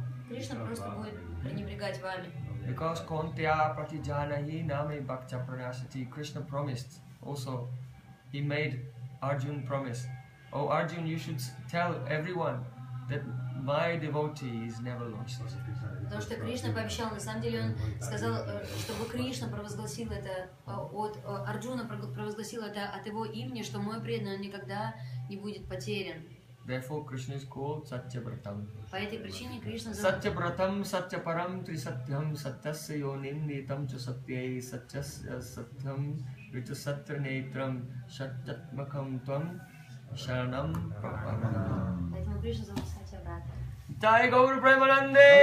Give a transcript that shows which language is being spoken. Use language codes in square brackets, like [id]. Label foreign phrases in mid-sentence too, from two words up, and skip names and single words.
[ru] Кришна просто будет пренебрегать вами. [en] Because [sa] कौन्तेय प्रतिजानीहि नमे भक्त प्रणश्यति, [en] Krishna promised also. He made Arjun promise. Oh Arjun, you should tell everyone that my devotee is never lost. [ru] Потому что Кришна пообещал, на самом деле он сказал, чтобы Кришна провозгласил это от Арджуна, провозгласил это от его имени, что мой преданный он никогда не будет потерян. [en] Therefore Krishna is called Satyabratam. [ru] По этой причине Кришна зовут [sa] सत्यव्रतम् सत्यपरम् त्रिसत्यम् सत्यस्य योनिम् नितम् च सत्ये सत्यस्य सत्यम् ऋत सत्यनेत्रम् सत्यात्मकम् त्वम् शरणम् प्रपन्नम्. [ru] Поэтому Кришна зовут Сатьябрата. [bn] জয় গৌর প্রেমানন্দে!